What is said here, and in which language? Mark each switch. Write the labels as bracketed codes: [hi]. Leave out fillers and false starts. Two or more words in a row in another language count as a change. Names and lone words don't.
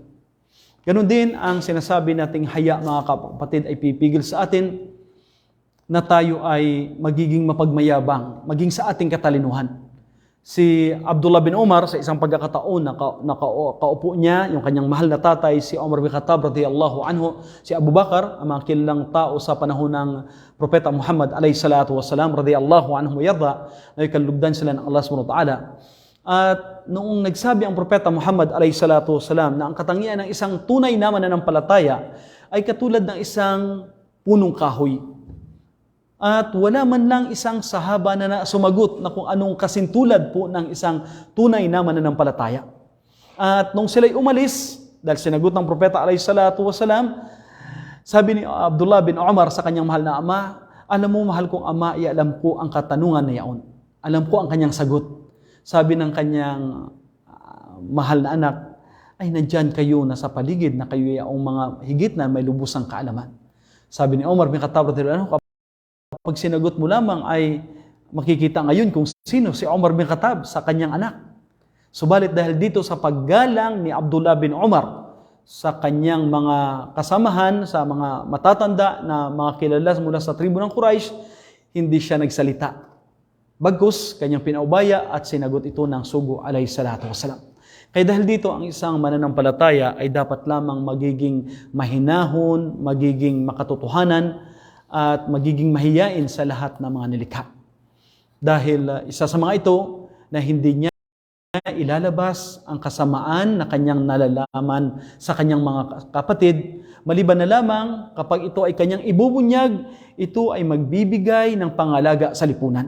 [tl] Ganon din ang sinasabi nating haya, mga kapatid, ay pipigil sa atin na tayo ay magiging mapagmayabang, maging sa ating katalinuhan. Si Abdullah bin Umar, sa isang pagkakataon, nakaupo niya yung kanyang mahal na tatay, si Umar bin Khattab [ar] رضي الله عنه, [tl] si Abu Bakar, ang mga kilalang tao sa panahon ng Propeta Muhammad [ar] عليه الصلاة والسلام, رضي الله عنه [tl] yadha, na ikalugdan sila ng Allah [ar] سبحانه وتعالى. [tl] At noong nagsabi ang Propeta Muhammad [ar] عليه الصلاة والسلام [tl] na ang katangian ng isang tunay na mananampalataya ay katulad ng isang punong kahoy. At wala man lang isang sahaba na sumagot na kung anong kasintulad po ng isang tunay na mananampalataya. At nung sila'y umalis, dahil sinagot ng Propeta [ar] عليه الصلاة والسلام, [tl] sabi ni Abdullah bin Umar sa kanyang mahal na ama, alam mo mahal kong ama, alam ko ang katanungan na yaon. Alam ko ang kanyang sagot. Sabi ng kanyang mahal na anak, ay nandyan kayo na sa paligid na kayo yung mga higit na may lubusang kaalaman. Sabi ni Umar bin Khattab [ar] رضي الله عنه, [tl] pag sinagot mo lamang ay makikita ngayon kung sino si Umar bin Khattab sa kanyang anak. Subalit dahil dito sa paggalang ni Abdullah bin Umar sa kanyang mga kasamahan, sa mga matatanda na mga kilala mula sa tribu ng Quraysh, hindi siya nagsalita. Bagkus, kanyang pinaubaya at sinagot ito ng sugo [ar] عليه الصلاة والسلام. [tl] Kaya dahil dito ang isang mananampalataya ay dapat lamang magiging mahinahon, magiging makatotohanan, at magiging mahiyain sa lahat ng mga nilikha. Dahil isa sa mga ito na hindi niya ilalabas ang kasamaan na kanyang nalalaman sa kanyang mga kapatid, maliban na lamang kapag ito ay kanyang ibubunyag, ito ay magbibigay ng pangalaga sa lipunan.